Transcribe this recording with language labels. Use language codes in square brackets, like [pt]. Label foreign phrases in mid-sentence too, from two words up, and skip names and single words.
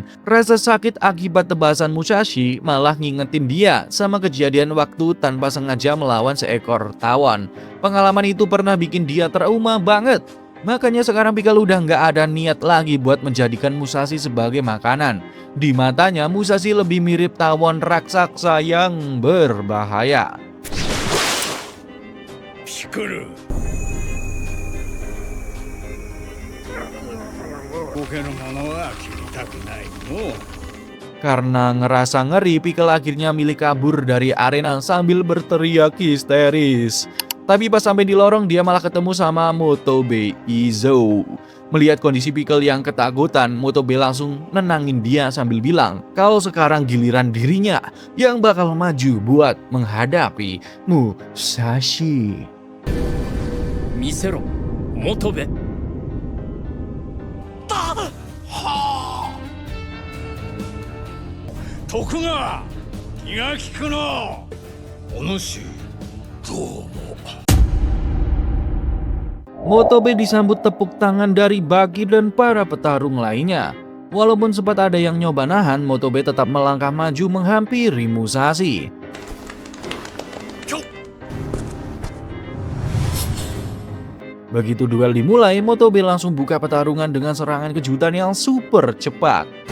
[id] Rasa sakit akibat tebasan Musashi malah ngingetin dia sama kejadian waktu tanpa sengaja melawan seekor tawon. Pengalaman itu pernah bikin dia trauma banget. Makanya sekarang Pickle udah nggak ada niat lagi buat menjadikan Musashi sebagai makanan. Di matanya Musashi lebih mirip tawon raksasa yang berbahaya. [ja] Pickle ボケのものは切りたくないの [id] Karena ngerasa ngeri, Pickle akhirnya milih kabur dari arena sambil berteriak histeris. Tapi pas sampai di lorong dia malah ketemu sama Motobe Izo. Melihat kondisi Pickle yang ketakutan, Motobe langsung nenangin dia sambil bilang kalau sekarang giliran dirinya yang bakal maju buat menghadapi Musashi. [ja] 見せろ元部徳川気が利くのお主どうも [id] Motobe disambut tepuk tangan dari Baki dan para petarung lainnya. Walaupun sempat ada yang nyoba nahan, Motobe tetap melangkah maju menghampiri Musashi. Begitu duel dimulai, Motobe langsung buka pertarungan dengan serangan kejutan yang super cepat.